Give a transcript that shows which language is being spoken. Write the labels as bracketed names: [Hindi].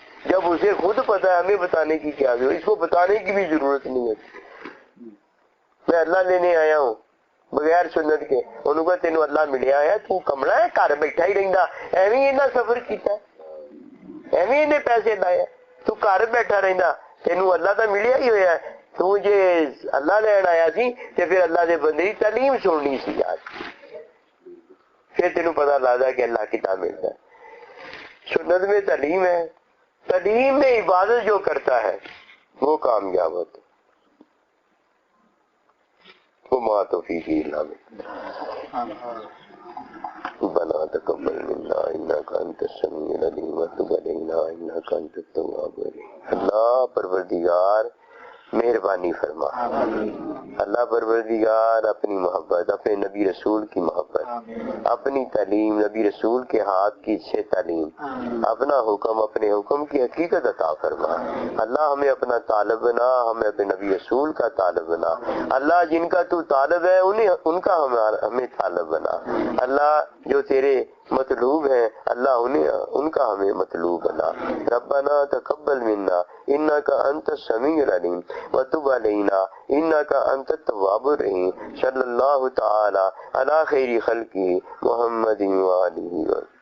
[Urdu] جب اسے خود پتا ہے ہمیں بتانے کی کیا ضرورت, اس کو بتانے کی بھی ضرورت نہیں ہے. میں اللہ لینے آیا ہوں بغیر سنت کے. [Punjabi] انہوں کا تینوں اللہ ملیا ہے, تو کملا ہے, گھر بیٹھا ہی رہندا, ایویں انہاں سفر کیتا, ایویں انہیں پیسے لائے, تو گھر بیٹھا رہندا, تینوں اللہ تو ملیا ہی ہویا ہے. تو جے اللہ لین آیا سی تے پھر اللہ دے بندے دی تعلیم سننی سی آج, پھر تینوں پتہ لگدا کہ اللہ کتنا ملتا ہے. [Urdu] سنت میں تعلیم ہے, تعلیم میں عبادت جو کرتا ہے وہ کامیاب ہوتا ہے. [Arabic] وما توفیقی الا باللہ. ربنا تقبل منا انك انت السميع العليم وتب علينا انك انت التواب الرحيم. [Urdu] اللہ پروردگار مہربانی فرما. اللہ پروردگار اپنی محبت, اپنے نبی رسول کی محبت, اپنی تعلیم, نبی رسول کے ہاتھ کی سے تعلیم, اپنا حکم, اپنے حکم کی حقیقت عطا فرما. اللہ ہمیں اپنا طالب بنا, ہمیں اپنے نبی رسول کا طالب بنا. اللہ جن کا تو طالب ہے ان کا ہمیں طالب بنا. اللہ جو تیرے مطلوب ہیں اللہ ان کا ہمیں مطلوب بنا. [Arabic] ربنا تقبل منا انك انت السميع العليم وتب علينا انك انت التواب الرحيم. صلی اللہ تعالی علی خیر خلقہ محمد وآلہ.